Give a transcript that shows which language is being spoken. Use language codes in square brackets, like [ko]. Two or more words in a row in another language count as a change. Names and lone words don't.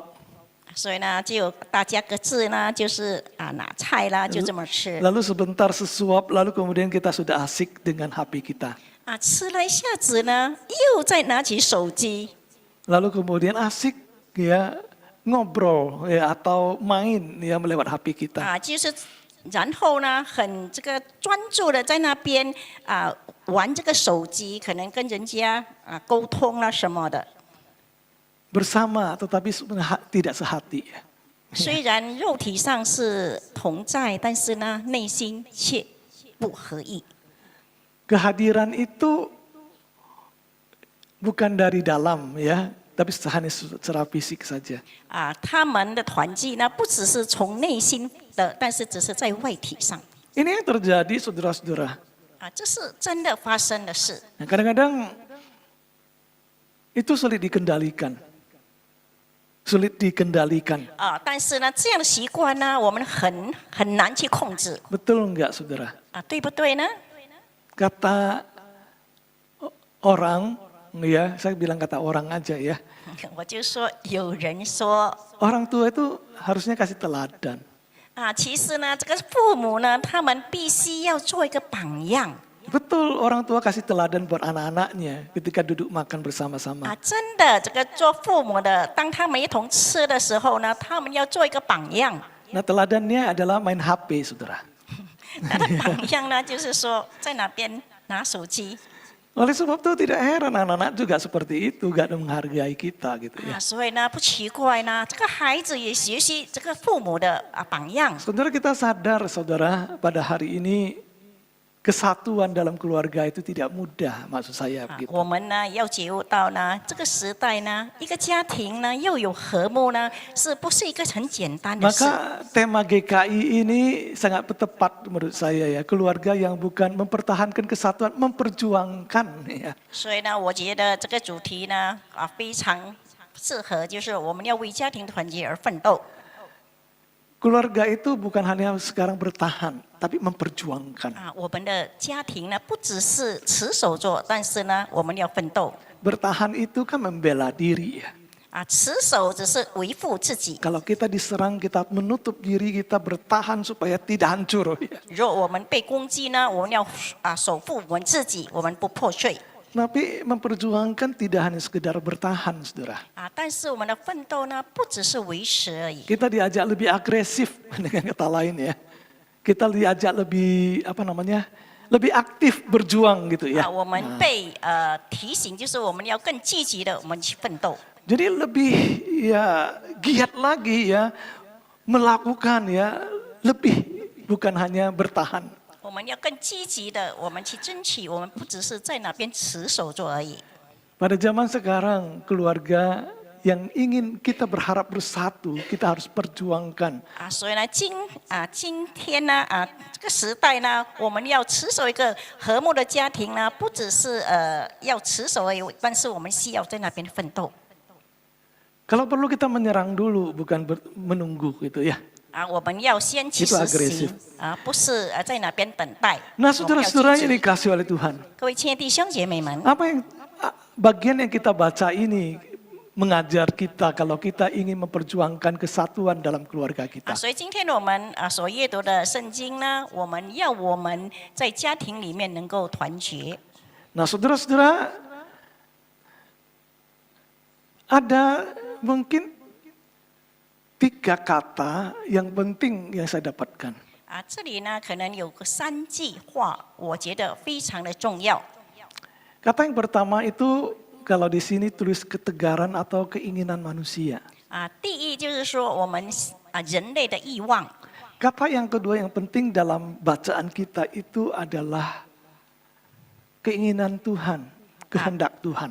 [zh] 所以呢，就大家各自呢，就是拿菜啦，就这么吃。 [id] Lalu sebentar sesuap, lalu kemudian kita sudah asik dengan HP kita. [zh] 吃了一下子呢，又再拿起手机。 [id] Lalu kemudian asik ya ngobrol ya atau main ya lewat HP kita. [zh] 就是然后呢，很这个专注的在那边玩这个手机，可能跟人家沟通啦什么的。 [id] Bersama tetapi tidak sehati. [zh] 虽然肉体上是同在，但是呢，内心却不合意。 [id] Kehadiran itu bukan dari dalam ya, tapi hanya secara fisik saja. [zh] 他们的团契呢，不只是从内心的，但是只是在外体上。 [id] Ini yang terjadi saudara-saudara. [zh] 这是真的发生的事。 [id] Nah, kadang-kadang itu sulit dikendalikan. [zh] 但是呢，这样的习惯呢，我们很难去控制。 [id] Betul enggak saudara? [zh] 对不对呢？ [id] Kata orang, ya saya bilang kata orang aja ya. [zh] 我就说，有人说， [id] Orang tua itu harusnya kasih teladan. [zh] 其实呢，这个父母呢，他们必须要做一个榜样。 [id] Betul, orang tua kasih teladan buat anak-anaknya ketika duduk makan bersama-sama. [zh] 真的，这个做父母的，当他们一同吃的时候呢，他们要做一个榜样。 [id] Nah, teladannya adalah main HP, saudara. [zh] 他的榜样呢，就是说在哪边拿手机。 [id] Oleh sebab itu tidak heran anak-anak juga seperti itu, gak menghargai kita gitu ya. [zh] 所以呢，不奇怪呢，这个孩子也学习这个父母的榜样。 [id] Saudara, kita sadar saudara pada hari ini kesatuan dalam keluarga itu tidak mudah, maksud saya begitu. [zh] 我们呢要觉悟到呢，这个时代呢，一个家庭呢又有和睦呢，是不是一个很简单的事？ [id] Maka tema GKI ini sangat tepat menurut saya ya, keluarga yang bukan mempertahankan kesatuan, memperjuangkan ya. [zh] 所以呢，我觉得这个主题呢非常适合就是我们要为家庭团结而奋斗。 [id] Keluarga itu bukan hanya sekarang bertahan, tapi memperjuangkan. [zh] 我们的家庭呢，不只是持守做，但是呢，我们要奋斗。 [id] Bertahan itu kan membela diri ya. [zh] 持守只是维护自己。 [id] Kalau kita diserang, kita menutup diri, kita bertahan supaya tidak hancur. Ya. [zh] 如果我们被攻击呢，我们要守护我们自己，我们不破碎。 [id] Tapi memperjuangkan tidak hanya sekedar bertahan, saudara. [zh] 但是我们的奋斗呢，不只是维持而已。 [id] Kita diajak lebih agresif dengan kata lain ya. Kita diajak lebih lebih aktif berjuang gitu ya. [zh] 我们被提醒，就是我们要更积极的，我们去奋斗。 [id] Jadi lebih ya giat lagi ya melakukan ya lebih bukan hanya bertahan. [zh] 我们要更积极的，我们去争取，我们不只是在那边持守做而已。 [id] Pada zaman sekarang keluarga yang ingin kita berharap bersatu, kita harus perjuangkan. [zh] 所以呢，今天呢，这个时代呢，我们要持守一个和睦的家庭呢，不只是要持守而已，但是我们需要在那边奋斗。 [id] Kalau perlu kita menyerang dulu, bukan menunggu gitu ya. [zh] 我们要先去实行不是在那边等待。 [id] Nah, saudara-saudara yang dikasih oleh Tuhan. [zh] 各位亲爱的弟兄姐妹们， [id] Bagian yang kita baca ini mengajar kita kalau kita ingin memperjuangkan kesatuan dalam keluarga kita. [zh] 所以今天我们所阅读的圣经呢，我们在家庭里面能够团结。 [id] Nah, saudara-saudara, ada mungkin 3 kata yang penting yang saya dapatkan. [zh] 这里呢可能有个3句话，我觉得非常的重要。 [id] Kata yang pertama itu kalau di sini tulis ketegaran atau keinginan manusia. [zh] 第一就是说我们人类的欲望。 [id] Kata yang kedua yang penting dalam bacaan kita itu adalah keinginan Tuhan, kehendak Tuhan.